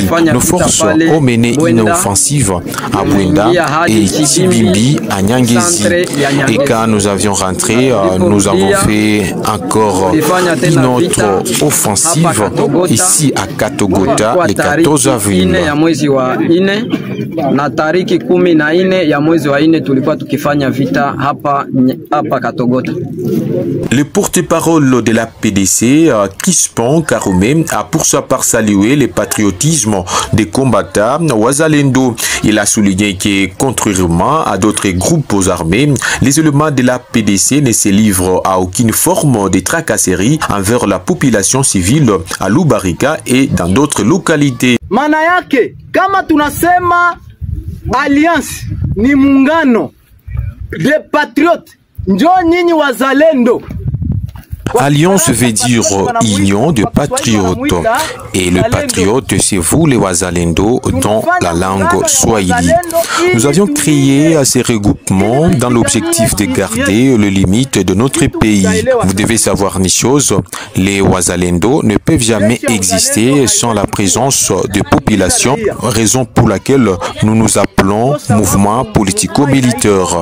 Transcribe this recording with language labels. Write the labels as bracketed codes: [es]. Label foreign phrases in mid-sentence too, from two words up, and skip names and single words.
[fr] Nos forces ont mené une offensive à Bwenda et Tibimbi à Nyangezi. Et quand nous avions rentré, nous avons fait encore une autre offensive ici à Katogota le 14 avril. [sw] Na tariki 14 ya mwezi wa 4 tulikuwa tukifanya vita hapa Katogota. [fr] Le porte-parole de la PDC, Crispin Karoumé, a pour sa part salué le patriotisme des combattants Wazalendo. Il a souligné que, contrairement à d'autres groupes armés, les éléments de la PDC ne se livrent à aucune forme de tracasserie envers la population civile à Lubarika et dans d'autres localités. [sw] Maana yake kama tunasema alliance ni muungano [fr] de patriotes, [sw] njo nyinyi wazalendo. [fr] Alliance veut dire union de patriotes. Et le patriote, c'est vous les Wazalendo dans la langue swahili. Nous avions créé ces regroupements dans l'objectif de garder les limites de notre pays. Vous devez savoir une chose, les Wazalendo ne peuvent jamais exister sans la présence de populations, raison pour laquelle nous nous appelons mouvement politico-militaire.